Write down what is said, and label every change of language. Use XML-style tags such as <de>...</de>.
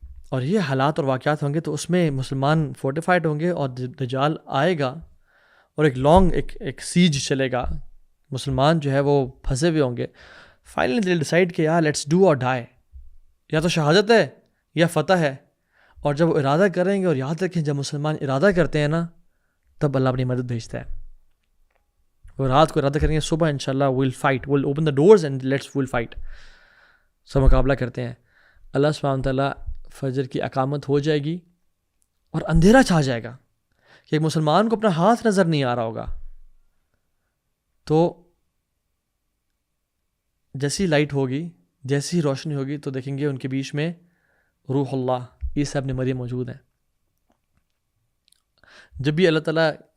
<ur>اور یہ حالات اور واقعات ہوں گے تو اس میں مسلمان فورٹیفائڈ ہوں گے اور دجال آئے گا اور</ur> <en>ایک لانگ ایک سیج</en> <ur>چلے گا. مسلمان جو ہے وہ پھنسے ہوئے ہوں گے.</ur> <en>finally they decide</en> <ur>کہ یار</ur> <en>let's do or die,</en> <ur>یا تو شہادت ہے یا فتح ہے. اور جب وہ ارادہ کریں گے، اور یاد رکھیں جب مسلمان ارادہ کرتے ہیں نا تب اللہ اپنی مدد بھیجتا ہے. وہ رات کو ارادہ کریں گے صبح</ur> <en>انشاءاللہ we'll fight, we'll open the doors and we'll fight.</en> <ur>سب مقابلہ کرتے ہیں. اللہ سبحانہ تعالیٰ فجر کی اقامت ہو جائے گی اور اندھیرا چھا جائے گا کہ ایک مسلمان کو اپنا ہاتھ نظر نہیں آ رہا ہوگا. تو جیسی لائٹ ہوگی، جیسی روشنی ہوگی تو دیکھیں گے ان کے بیچ میں روح اللہ عیسیٰ ابن مریم موجود ہیں. جب بھی اللہ تعالیٰ</ur>